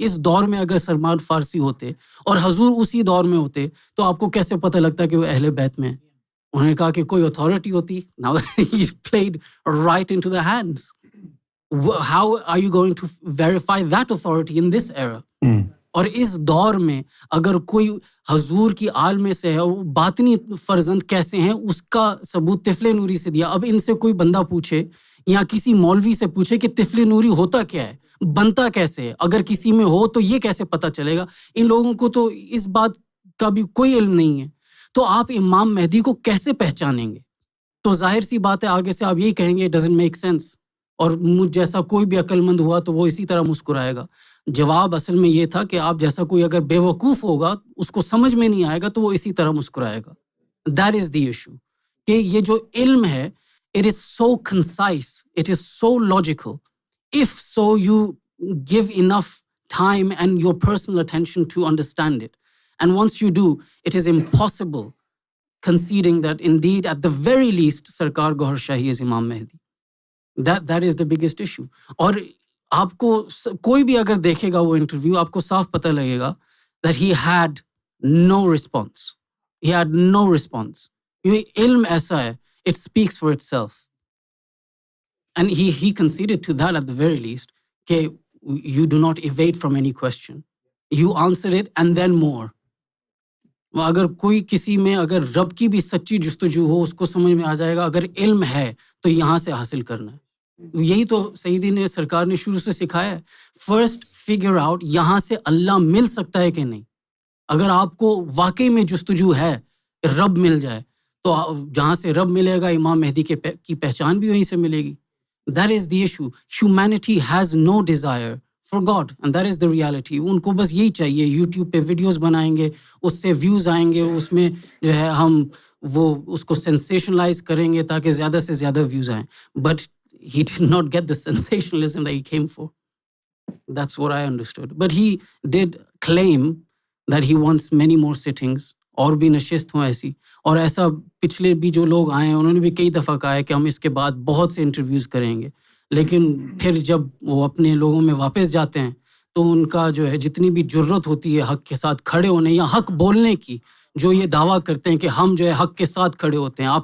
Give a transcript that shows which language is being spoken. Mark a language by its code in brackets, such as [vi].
[ur] اس دور میں اگر سلمان فارسی ہوتے اور حضور اسی دور میں ہوتے تو آپ کو کیسے پتہ لگتا کہ وہ اہل بیت میں ہیں؟ انہوں نے کہا کہ کوئی اتھارٹی ہوتی. [en] Now he played right into the hands. How are you going to verify that authority in this era? [ur] اور اس دور میں اگر کوئی حضور کی آل میں سے ہے، وہ باطنی فرزند کیسے ہیں اس کا ثبوت طفل نوری سے دیا. اب ان سے کوئی بندہ پوچھے یا کسی مولوی سے پوچھے کہ طفل نوری ہوتا کیا ہے، بنتا کیسے ہے، اگر کسی میں ہو تو یہ کیسے پتہ چلے گا؟ ان لوگوں کو تو اس بات کا بھی کوئی علم نہیں ہے. تو آپ امام مہدی کو کیسے پہچانیں گے؟ تو ظاہر سی بات ہے آگے سے آپ یہی کہیں گے [en] doesn't make sense, [ur] اور مجھ جیسا کوئی بھی عقل مند ہوا تو وہ اسی طرح مسکرائے گا. جواب اصل میں یہ تھا کہ آپ جیسا کوئی اگر بے وقوف ہوگا، اس کو سمجھ میں نہیں آئے گا تو وہ اسی طرح مسکرائے گا. [en] that is the issue [ur] کہ یہ جو علم ہے [en] it is so concise, it is so logical. If so, you give enough time and your personal attention to understand it. And once you do, it is impossible conceding that indeed, at the very least, Sarkar Gohar Shahi is Imam Mehdi. That is the biggest issue. [ur] اور آپ کو کوئی بھی اگر دیکھے گا وہ interview, آپ کو صاف پتہ لگے گا [en] that he had no response. He had no response. [ur] یہ علم ایسا ہے، [en] it speaks for itself. And he conceded to that at the very least کہ you do not evade from any question. You answer it and then more. [ur] اگر کوئی کسی میں اگر رب کی بھی سچی جستجو ہو اس کو سمجھ میں آ جائے گا، اگر علم ہے تو یہاں سے حاصل کرنا ہے. یہی تو سیدی نے سرکار نے شروع سے سکھایا ہے. [en] first figure out [ur] یہاں سے اللہ مل سکتا ہے کہ نہیں. اگر آپ کو واقعی میں جستجو ہے رب مل جائے تو جہاں سے رب ملے گا امام مہدی کی پہچان بھی وہیں سے ملے گی. [en] That is the issue. Humanity has no desire for God and that is the reality. [ur] ان کو بس یہی چاہیے، یوٹیوب پہ ویڈیوز بنائیں گے، اس سے ویوز آئیں گے، اس میں جو ہے ہم وہ اس کو سینسیشنلائز کریں گے تاکہ زیادہ سے زیادہ ویوز آئیں. [en] But he did not get the sensationalism that he came for. That's what I understood. But he did claim that he wants many more sittings. [ur] اور بھی نشست ہوں ایسی، اور ایسا پچھلے بھی جو لوگ آئے ہیں انہوں نے بھی کئی دفعہ کہا ہے کہ ہم اس کے بعد بہت سے انٹرویوز کریں گے. لیکن پھر جب وہ اپنے لوگوں میں واپس جاتے ہیں تو ان کا جو ہے جتنی بھی جرت ہوتی ہے حق کے ساتھ کھڑے ہونے یا حق بولنے کی، جو یہ دعویٰ کرتے ہیں کہ ہم جو ہے حق کے ساتھ کھڑے ہوتے ہیں.